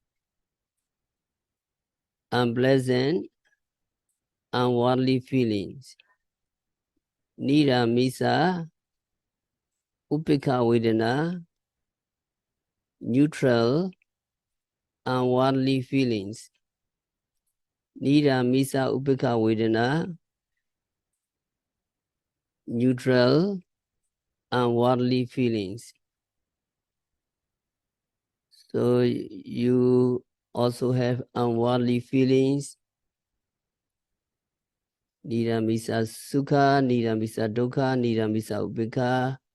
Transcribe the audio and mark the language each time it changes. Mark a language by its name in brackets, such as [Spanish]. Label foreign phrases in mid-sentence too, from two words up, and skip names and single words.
[English] Unpleasant, unworldly feelings. [Pali] Niramisa Upekha Vedana. [English] Neutral, unworldly feelings. [Pali] Niramisa Upekha Vedana. [English] Neutral, unworldly feelings. So you also have unworldly feelings. [Pali] Niramisa Sukha, Niramisa Dukkha, Niramisa Upekha.